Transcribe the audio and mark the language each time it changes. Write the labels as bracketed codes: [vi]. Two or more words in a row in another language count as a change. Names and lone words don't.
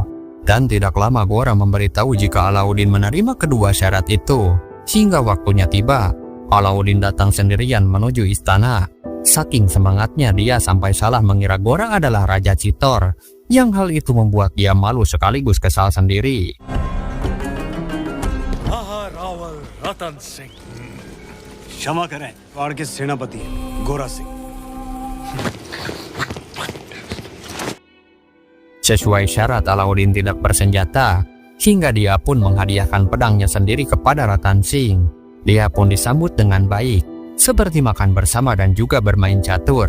[id] Dan tidak lama Gora memberitahu jika Alauddin menerima kedua syarat itu. Hingga waktunya tiba, Alauddin datang sendirian menuju istana. Saking semangatnya dia sampai salah mengira Gora adalah Raja Chittor. Yang hal itu membuat dia malu sekaligus kesal sendiri. [hi] रतन सिंह क्षमा करें, वाड़ के सेनापति गोरा सिंह। [id] Sesuai syarat, Alauddin tidak bersenjata, hingga dia pun menghadiahkan pedangnya sendiri kepada Ratan Singh. Dia pun disambut dengan baik, seperti makan bersama dan juga bermain catur.